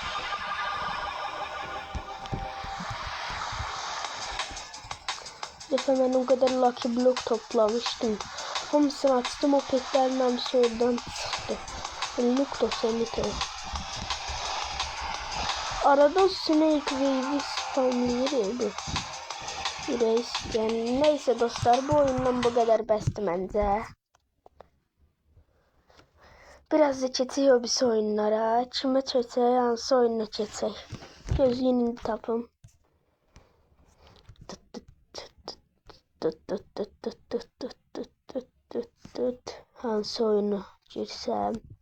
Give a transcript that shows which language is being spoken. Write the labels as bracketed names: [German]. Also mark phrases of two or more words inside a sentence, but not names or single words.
[Turkish] Defa ben o kadar Lucky Block toplamıştım. Hamısını açtım, o petlerin hamısı oradan çıktı. Onluk Dosemito. Arada Snake Wave'i spamlıyordu. [Azerbaijani] Yani neyse dostlar, bu oyundan bu kadar bəsdir məncə. Biraz da keçək hobisi oyunlara. Kimə keçək, hansı oyununa keçək? Gözləyin indi tapım. Hansı oyunu girsəm?